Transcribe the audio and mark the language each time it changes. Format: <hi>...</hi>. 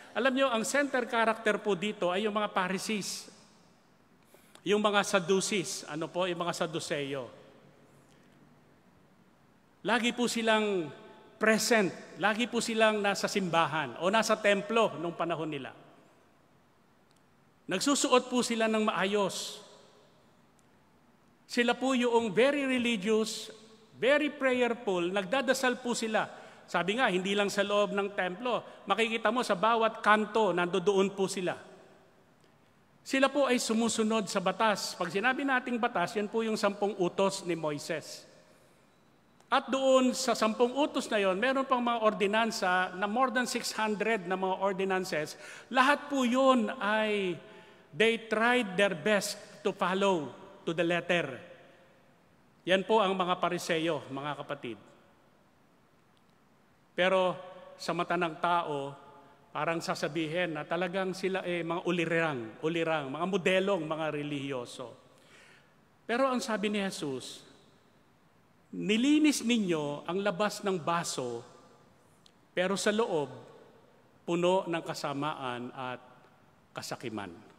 <tl>Alam niyo, ang center character po dito ay yung mga Pharisees, yung mga Sadducees, yung mga Sadduseo. Lagi po silang present, lagi po silang nasa simbahan o nasa templo nung panahon nila. Nagsusuot po sila ng maayos. Sila po yung</tl> <en>very religious, very prayerful,</en> <tl>nagdadasal po sila Sabi nga, hindi lang sa loob ng templo. Makikita mo sa bawat kanto, nandoon po sila. Sila po ay sumusunod sa batas. Pag sinabi nating batas, yan po yung 10 utos ni Moises. At doon sa 10 utos na yon, meron pang mga ordinansa na</tl> <en>more than 600</en> <tl>na mga ordinances. Lahat po yun ay</tl> <en>they tried their best to follow to the letter.</en> <tl>Yan po ang mga Pariseyo, mga kapatid. Pero sa mata ng tao, parang sasabihin na talagang sila mga ulirang, mga modelong, mga relihiyoso. Pero ang sabi ni Jesus, nilinis ninyo ang labas ng baso, pero sa loob, puno ng kasamaan at kasakiman.</tl>